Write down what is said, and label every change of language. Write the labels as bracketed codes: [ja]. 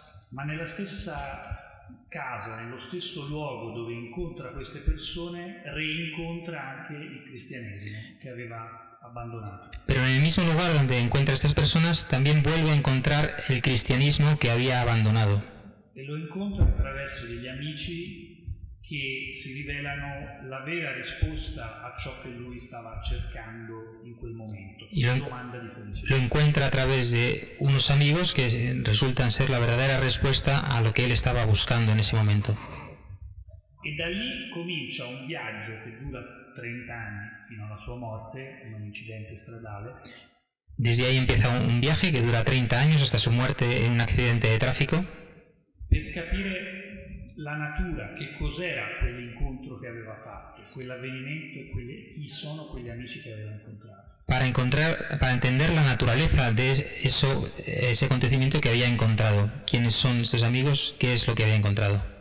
[it] Ma nella stessa casa, nello stesso luogo dove incontra queste persone, reincontra anche il cristianesimo che aveva abbandonato. [es] Pero en el mismo lugar donde encuentra a estas personas también vuelve a encontrar el cristianismo que había abandonado. [it] E lo incontra attraverso degli amici che si rivelano la vera risposta a ciò che lui stava cercando in quel momento, la domanda di felicità. [es] Lo encuentra a través de unos amigos que resultan ser la verdadera respuesta a lo que él estaba buscando en ese momento. [it] E da lì comincia un viaggio che dura 30 anni fino alla sua morte in un incidente stradale. [es] Desde ahí empieza un viaje que dura 30 años hasta su muerte en un accidente de tráfico. [it] Per capire la natura, che cos'era quell'incontro che aveva fatto, quell'avvenimento e chi sono quegli amici che aveva incontrato. [es] Para entender la naturaleza de ese acontecimiento que había encontrado. ¿Quiénes son estos amigos? ¿Qué es lo que había encontrado?